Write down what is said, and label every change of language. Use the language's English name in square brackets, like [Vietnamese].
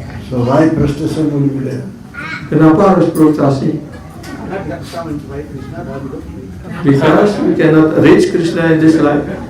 [English] So why frustration will be there? [Indonesian] Kenapa harus frustasi? Karena tidak bisa mencapai Krishna dalam hidup ini. [English] Because we cannot reach Krishna in this life.